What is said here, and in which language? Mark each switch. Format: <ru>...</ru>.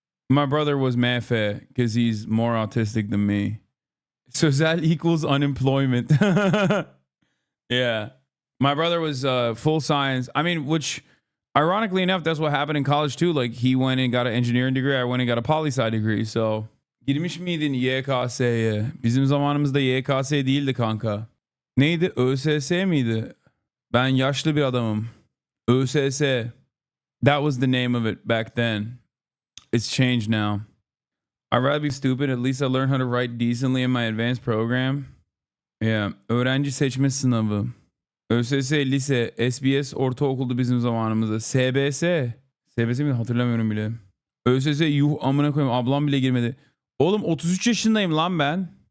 <en>My brother was mefe because he's more autistic than me. Sözel equals unemployment. Yeah. My brother was full science. I mean, which... ironically enough, that's what happened in college too. Like he went and got an engineering degree. I went and got a poli-sci degree.</en> <tr>So girmiş miydin YKS'ye? Bizim zamanımızda YKS değildi kanka. Neydi? ÖSS miydi? Ben yaşlı bir adamım. ÖSS.</tr> <en>That was the name of it back then. It's changed now. I'd rather be stupid. At least I learned how to write decently in my advanced program.</en> <tr>Yeah. Öğrenci seçme sınavı. ÖSS, lise, SBS, ortaokuldu bizim zamanımızda. SBS. SBS mi? Hatırlamıyorum bile. ÖSS, yuh amına koyayım, ablam bile girmedi. Oğlum 33 yaşındayım lan ben.</tr>